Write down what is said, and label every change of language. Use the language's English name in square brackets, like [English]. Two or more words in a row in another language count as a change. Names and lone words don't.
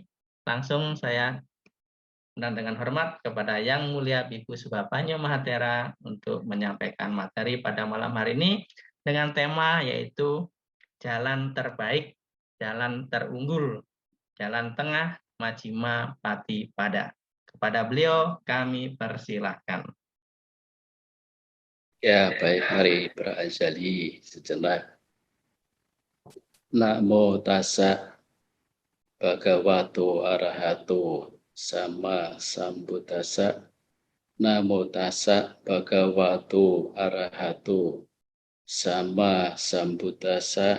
[Indonesian] Langsung saya undang dengan hormat kepada Yang Mulia Bhikkhu Subhapanyo Mahathera untuk menyampaikan materi pada malam hari ini dengan tema yaitu jalan terbaik, jalan terunggul, jalan tengah, [Pali] Majjhima Patipada. [Indonesian] Kepada beliau kami persilahkan. Ya, baik, mari berazali sejenak. [Pali] Namo tassa bhagavato arahato sama sambuddhassa. Namo tassa bhagavato arahato sama sambuddhassa.